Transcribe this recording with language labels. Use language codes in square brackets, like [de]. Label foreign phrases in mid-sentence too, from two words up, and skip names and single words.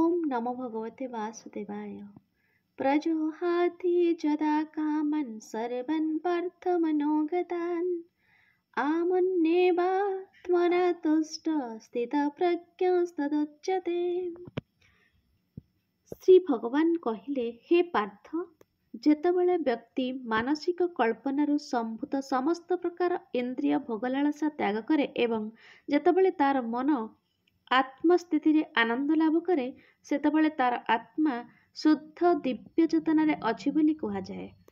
[sa] नमो भगवते वासुदेवाय। प्रजुहाति यदा कामन् सर्वन् पार्थमनोगतान् आमन्येवात्मना तुष्ट स्थितप्रज्ञस्तदुच्यते। [or] ଶ୍ରୀ ଭଗବାନ କହିଲେ, ହେ ପାର୍ଥ, ଯେତେବେଳେ ବ୍ୟକ୍ତି ମାନସିକ କଳ୍ପନାରୁ ସମ୍ଭୂତ ସମସ୍ତ ପ୍ରକାର ଇନ୍ଦ୍ରିୟ ଭୋଗଲାଳସା ତ୍ୟାଗ କରେ ଏବଂ ଯେତେବେଳେ ତାର ମନ ଆତ୍ମସ୍ଥିତିରେ ଆନନ୍ଦ ଲାଭ କରେ, ସେତେବେଳେ ତାର ଆତ୍ମା ଶୁଦ୍ଧ ଦିବ୍ୟ ଚେତନାରେ ଅଛି ବୋଲି କୁହାଯାଏ।